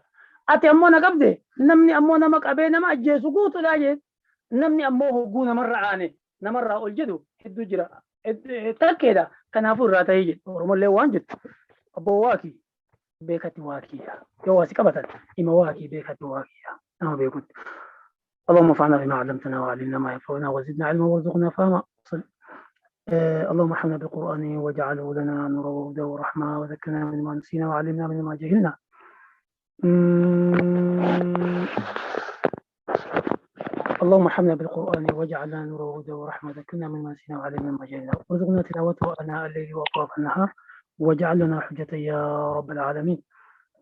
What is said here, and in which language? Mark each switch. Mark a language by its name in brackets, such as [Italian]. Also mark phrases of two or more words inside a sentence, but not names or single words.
[Oromo] Ati ammoo na qabde namni ammoo nama qabee nama ajjeesu guutuudha jeen namni ammoo hogguu namarra aane namarraa ol jedhu hedduu jira takkeedha kanaafuu irraa ta'ii jedhu oromollee waan jettu abboo waakii beekati waakiidha yoo waasi qabatan ima waakii beekati waakiidha nama beekutti. [Arabic] اللهم انفعنا بما علمتنا وعلمنا ما ينفعنا وزدنا علما وارزقنا فهما اللهم ارحمنا بالقرآن واجعله لنا نورا وهدى ورحمة وذكرنا مما نسينا وعلمنا مما جهلنا. اللهم ارحمنا بالقرآن واجعلنا نورا وهدى ورحمة وذكرنا مما نسينا وعلمنا مما جهلنا وارزقنا تلاوته آناء الليل وأطراف النهار واجعل لنا حجة يا رب العالمين.